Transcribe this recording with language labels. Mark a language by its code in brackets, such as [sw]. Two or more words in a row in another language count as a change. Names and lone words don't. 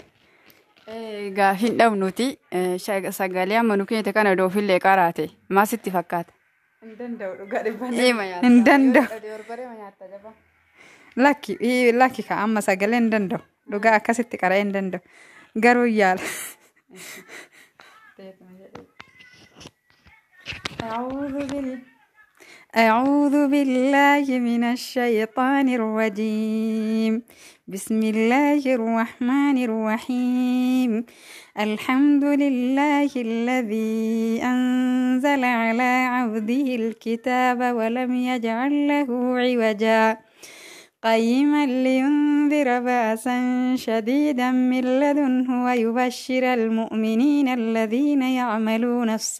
[om] Gaafiin dhabnuti sagalee amma nu keenya kana doofillee qaraate maasitti fakkaata. Hin danda'u dhugaa dhibbanii. Hin danda'u. Lakki ka amma sagalee hin danda'u dhugaa akkasitti qara'ee hin danda'u garuu yaala. [ar] أعوذ بالله من الشيطان الرجيم. بسم الله الرحمن الرحيم. الحمد لله الذي أنزل على عبده الكتاب ولم يجعل له عوجا قيما لينذر بأسا شديدا من لدنه ويبشر المؤمنين الذين يعملون